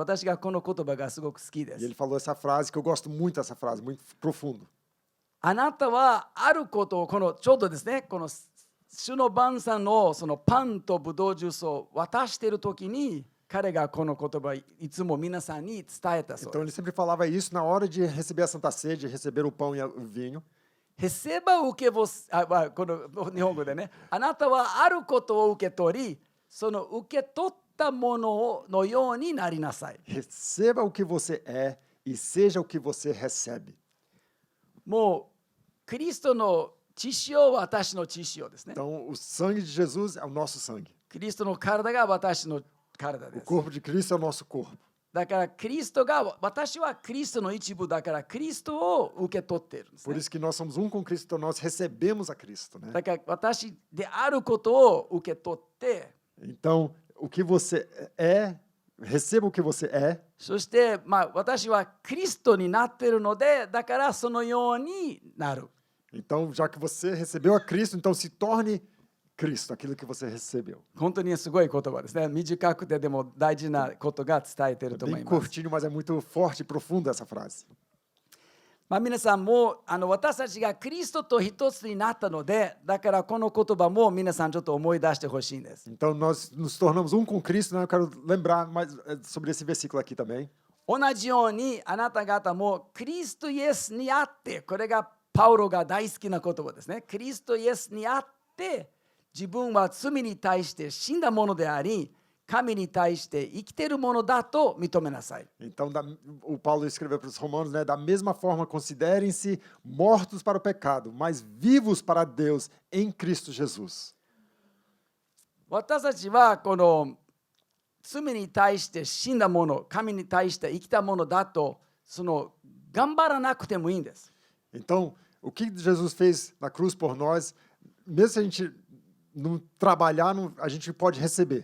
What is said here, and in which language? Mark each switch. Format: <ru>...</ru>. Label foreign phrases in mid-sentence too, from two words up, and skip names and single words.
<ja>私がこの言葉がすごく好きで</ja> <pt>E</pt> <ja>す。</ja> <pt>ele falou essa frase que eu gosto muito dessa frase, muito profundo.</pt> <ja>あなたはあることをこのちょうどですね、この主の晩餐のそのパンとブドウジュースを渡しているときに、彼がこの言葉をいつも皆さんに伝えたそう</ja> <pt>Então</pt> <ja>で</ja> <pt>ele</pt> <ja>す。</ja> <pt>sempre falava isso na hora de receber a Santa Ceia, de receber o pão e o vinho.</pt> <ja>へせば受けぼす、この日本語でね、あなたはあることを受け取り、その受け取ったもののようになりなさい。</ja> <pt>Receba o que você é e seja o que você recebe.</pt> <ja>もうクリストの血潮は私の血潮ですね。</ja> <pt>Então o sangue de Jesus é o nosso sangue.</pt> <ja>キリストの体が私の体で</ja> <pt>O</pt> <ja>す。</ja> <pt>corpo de Cristo é o nosso corpo.</pt> <ja>だからキリストが私はクリストの一部だからクリストを受け取っているんです</ja> <pt>Por</pt> <ja>ね。</ja> <pt>isso que nós somos com Cristo, então nós recebemos a Cristo, né?</pt> <ja>だから私であることを受け取って、</ja> <pt>Então, o que você é, receba o que você é,</pt> <ja>そして私はクリストになっているので、だからそのようになる。</ja> <pt>então já que você recebeu a Cristo, então se torne Cristo, aquilo que você recebeu.</pt> <ja>本当にすごい言葉ですね。短くてでも大事なことが伝えている</ja> <pt>É</pt> <ja>と思</ja> <pt>bem</pt> <ja>います。</ja> <pt>curtinho, mas é muito forte e profundo essa frase.</pt> <ja>皆さんも私たちがクリストと一つになったので、だからこの言葉も皆さんちょっと思い出してほしいんです。</ja> <pt>Então nós nos tornamos com Cristo, né? Eu quero lembrar mais sobre esse versículo aqui também.</pt> <ja>同じようにあなた方もクリストイエスにあって、これがパウロが大好きな言葉ですね。クリストイエスにあって自分は罪に対して死んだものであり、神に対して生きているものだと認めなさい。</ja> <pt>Então o Paulo escreveu para os romanos, né? Da mesma forma, considerem-se mortos para o pecado, mas vivos para Deus em Cristo Jesus.</pt> <ja>私たちはこの罪に対して死んだもの、神に対して生きたものだと頑張らなくてもいいんです。</ja> <pt>Então, o que Jesus fez na cruz por nós, mesmo se a gente não trabalhar, a gente pode receber.</pt>